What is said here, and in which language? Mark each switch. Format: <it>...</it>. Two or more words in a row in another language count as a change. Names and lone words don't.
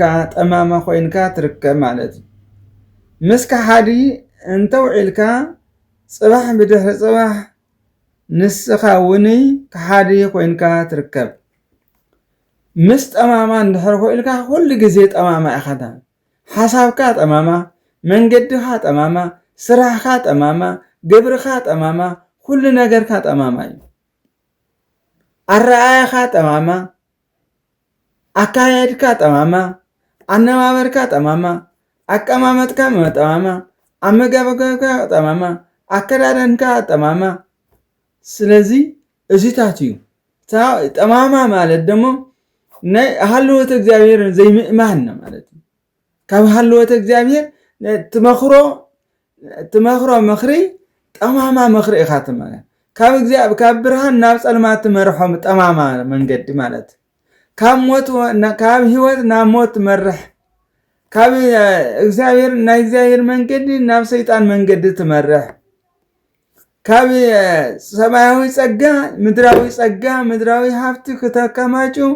<ti>ጠማማ ኮይንካ ትርከብ ማለት እዩ ምስ ከሓዲ እንተውዒልካ ጽባሕ ብድሕሪ ጽባሕ ንስኻ እውን ከሓዲ ኮይንካ ትርከብ ምስ ጠማማ እንድሕር ኮይልካ ኩሉ ግዜ ጠማማ ኢኻ ሓሳብካ ጠማማ መንገድኻ ጠማማ ስራሕካ ጠማማ ግብርካ ጠማማ ኩሉ ነገርካ ጠማማ እዩ ኣረኣያኻ ጠማማ ኣካያድካ ጠማማ ኣነባበርካ ጠማማ ኣቀማመጥካ ጠማማ ኣመጋገብካ ጠማማ ኣከዳድንካ ጠማማ ስለዚ እዚታት እዩ ጠማማ ማለት ደሞ ናይ ሃልወት እግዚአብሔር ዘይምእማን ማለት እዩ ካብ ሃልወት እግዚአብሔር ትመኽሮ ምኽሪ ጠማማ ምኽሪ ኢኻ ትመርሕ ካብ ብርሃን ናብ ጸልማት ትመርሖም ጠማማ መንገዲ ማለት ካብ ህይወት ናብ ሞት ትመርሕ ካብ እግዚአብሔር ናይ እግዚአብሔር መንገዲ ናብ ሰይጣን መንገዲ ትመርሕ ካብ ሰማያዊ ጸጋ ምድራዊ ሃብቲ ከተከማጩ</ti>